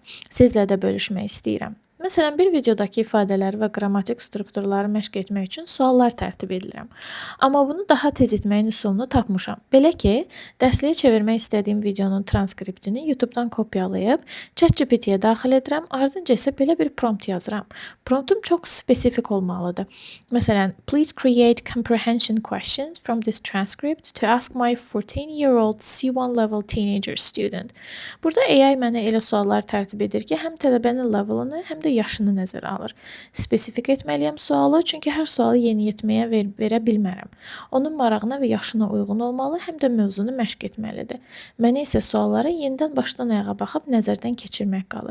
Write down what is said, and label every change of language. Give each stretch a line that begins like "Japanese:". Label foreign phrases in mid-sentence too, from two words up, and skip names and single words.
Azerbaijani: Sizlə də bölüşmək istəyirəm. Məsələn, bir videodakı ifadələri və qrammatik strukturları məşq etmək üçün suallar tərtib edirəm. Amma bunu daha tez etməyin üsulunu tapmışam. Belə ki, dərsliyə çevirmək istədiyim videonun transkriptini YouTube-dan kopyalayıb ChatGPT-yə daxil edirəm, ardınca isə belə bir prompt yazıram. Promptum çox spesifik olmalıdır. Məsələn,
English: please create comprehension questions from this transcript to ask my 14-year-old C1 level teenager student.
Azerbaijani: Burada AI mənə elə suallar tərtib edir ki, həm tələbənin levelını, həm də yaşını nəzərə alır. Spesifik etməliyəm sualı, çünki hər sualı yeniyetməyə verə bilmərəm. Onun marağına və yaşına uyğun olmalı, həm də mövzunu məşq etməlidir. Mənə isə sualları yenidən başdan ayağa baxıb nəzərdən keçirmək qalır.